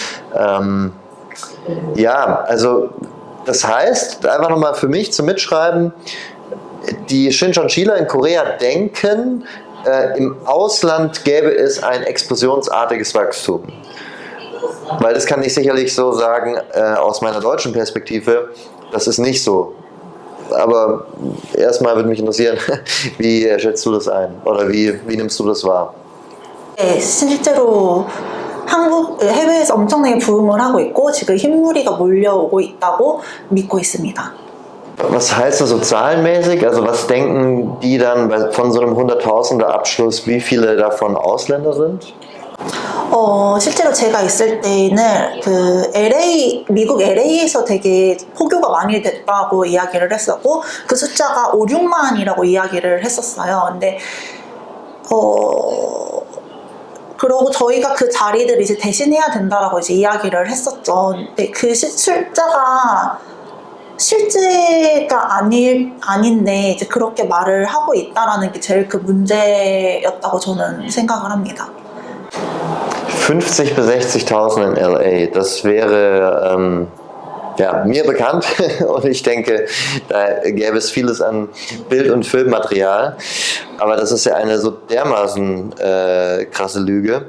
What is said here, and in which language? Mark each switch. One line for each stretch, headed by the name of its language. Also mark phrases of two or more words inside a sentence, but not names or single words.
German: Ja, also das heißt, einfach nochmal für mich zum Mitschreiben, die Shincheonjiler in Korea denken, im Ausland gäbe es ein explosionsartiges Wachstum. Weil das kann ich sicherlich so sagen, aus meiner deutschen Perspektive, das ist nicht so. Aber erstmal würde mich interessieren, wie schätzt du das ein? Oder wie nimmst du das wahr?
Korean: 네, 실제로 해외에서 엄청나게 부흥을 하고 있고 지금 흰무리가 몰려오고 있다고 믿고 있습니다.
German: Was heißt das so zahlenmäßig? Also was denken die dann von so einem Hunderttausender Abschluss, wie viele davon Ausländer sind?
Korean: 실제로 제가 있을 때는 미국 LA에서 되게 포교가 많이 됐다고 이야기를 했었고 그 숫자가 5, 6만이라고 이야기를 했었어요. 근데 그러고 저희가 그 자리들을 이제 대신해야 된다라고 이제 이야기를 했었죠. 근데 그 숫자가 실제가 아닌데 이제 그렇게 말을 하고 있다라는 게 제일 그 문제였다고 저는 생각을 합니다.
German: 50 bis 60.000 in LA, das wäre ja, mir bekannt und ich denke, da gäbe es vieles an Bild- und Filmmaterial, aber das ist ja eine so dermaßen krasse Lüge.